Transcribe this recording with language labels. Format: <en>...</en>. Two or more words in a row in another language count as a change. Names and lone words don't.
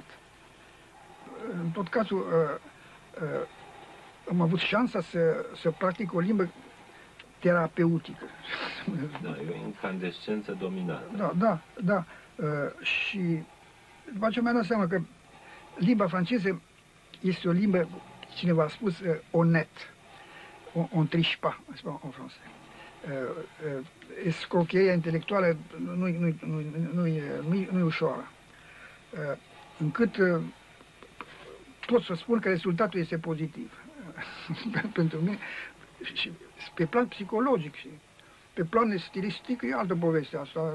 <ro>În tot cazul, am avut șansa să practic o limbă terapeutică. Da, e o incandescență dominantă. Da. Și după aceea mi-am dat seama că limba franceză este o limbă, cineva a spus, onet.</ro> <fr>On triche pas,</fr> <ro>în francez. Escrocheria intelectuală nu e ușoară. Încât pot să spun că rezultatul este pozitiv. Pentru mine, și pe plan psihologic și pe plan stilistic e altă poveste asta.</ro>